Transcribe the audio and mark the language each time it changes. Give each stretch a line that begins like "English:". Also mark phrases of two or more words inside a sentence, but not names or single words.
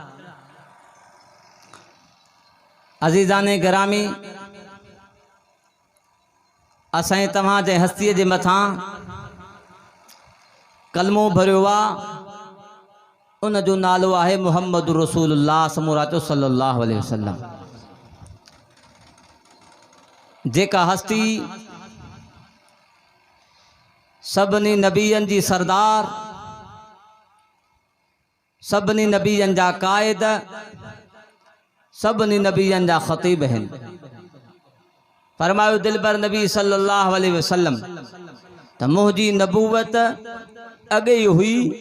Sindhi: अज़ीज़ान गिरामी असां तव्हांजे हस्तीअ जे मथां कलमो भरियो आहे उन जो नालो आहे
Arabic: محمد رسول الله
Sindhi: समूरातो
Arabic: صلى الله عليه وسلم
Sindhi: जेका हस्ती सभिनी नबियनि जी सरदार सभिनी नबियनि जा क़ाइद सभिनी नबियनि जा ख़तीब आहिनि फरमायो दिलबर नबी
Arabic: صلى الله عليه وسلم
Sindhi: त मुंहिंजी नबूवत अॻे ई हुई